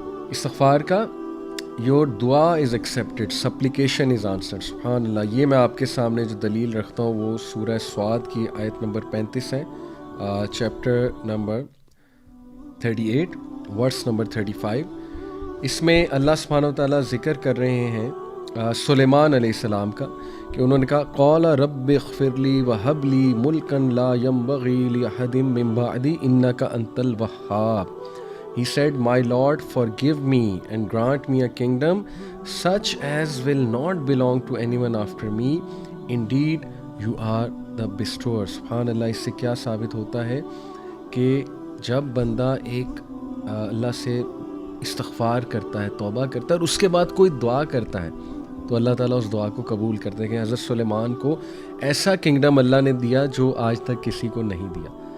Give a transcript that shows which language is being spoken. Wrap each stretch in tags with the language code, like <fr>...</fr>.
<ur>استغفار کا،</ur> <en>Your دعا is accepted, supplication is answered.</en> <ur>سبحان اللہ، یہ میں آپ کے سامنے جو دلیل رکھتا ہوں وہ سورہ صاد کی آیت نمبر 35 ہے، چیپٹر نمبر 38۔ Verse number 35. اس میں اللہ سبحانہ و تعالیٰ ذکر کر رہے ہیں سلیمان علیہ السلام کا کہ انہوں نے کہا</ur> <ar>قال رب اغفر لی وہب لی ملکا لا ينبغی لأحد من بعدی انک انت الوہاب.</ar> <en>He said, My Lord, forgive me and grant me a kingdom such as will not belong to anyone after me. Indeed, you are the bestower.</en> <ur>سبحان اللہ. اس سے کیا ثابت ہوتا ہے کہ جب بندہ ایک اللہ سے استغفار کرتا ہے, توبہ کرتا ہے اور اس کے بعد کوئی دعا کرتا ہے تو اللہ تعالیٰ اس دعا کو قبول کرتے ہیں. کہ حضرت سلیمان کو ایسا کنگڈم اللہ نے دیا جو آج تک کسی کو نہیں دیا.</ur>